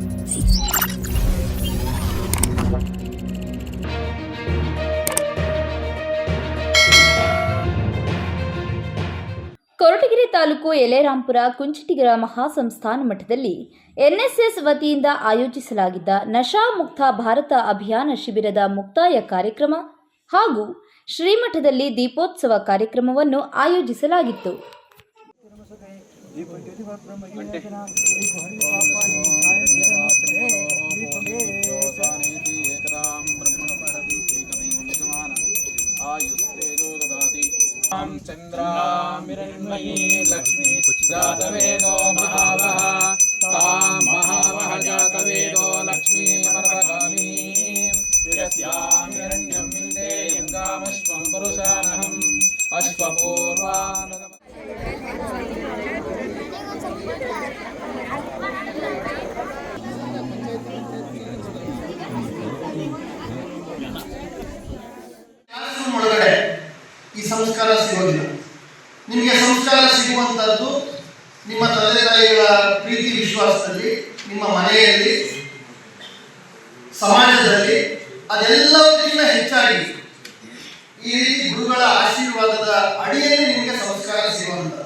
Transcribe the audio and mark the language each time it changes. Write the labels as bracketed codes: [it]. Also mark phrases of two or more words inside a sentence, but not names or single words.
[kn] ಕೊರಟಗೆರೆ ತಾಲೂಕು ಯಲೆರಾಂಪುರ ಕುಂಚಿಟಿಗರ ಮಹಾಸಂಸ್ಥಾನ ಮಠದಲ್ಲಿ ಎನ್ಎಸ್ಎಸ್ ವತಿಯಿಂದ ಆಯೋಜಿಸಲಾಗಿದ್ದ ನಶಾ ಮುಕ್ತ ಭಾರತ ಅಭಿಯಾನ ಶಿಬಿರದ ಮುಕ್ತಾಯ ಕಾರ್ಯಕ್ರಮ ಹಾಗೂ ಶ್ರೀಮಠದಲ್ಲಿ ದೀಪೋತ್ಸವ ಕಾರ್ಯಕ್ರಮವನ್ನು ಆಯೋಜಿಸಲಾಗಿತ್ತು. [sa] चंद्रामिरण्मयी लक्ष्मी जातवेदो महावः तां महावः जातवेदो लक्ष्मी मनपगामी यस्यामिरण्यं विन्दे यङ्गामश्वं पुरुषानहम् अश्वपूर्वान् [kn] ಈ ಸಂಸ್ಕಾರ ಸಿಗೋದಿಲ್ಲ. ನಿಮಗೆ ಸಂಸ್ಕಾರ ಸಿಗುವಂಥದ್ದು ನಿಮ್ಮ ತಂದೆ ತಾಯಿಗಳ ಪ್ರೀತಿ ವಿಶ್ವಾಸದಲ್ಲಿ, ನಿಮ್ಮ ಮನೆಯಲ್ಲಿ, ಸಮಾಜದಲ್ಲಿ, ಅದೆಲ್ಲದಕ್ಕಿಂತ ಹೆಚ್ಚಾಗಿ ಈ ರೀತಿ ಗುರುಗಳ ಆಶೀರ್ವಾದದ ಅಡಿಯಲ್ಲಿ ನಿಮಗೆ ಸಂಸ್ಕಾರ ಸಿಗುವಂಥದ್ದು.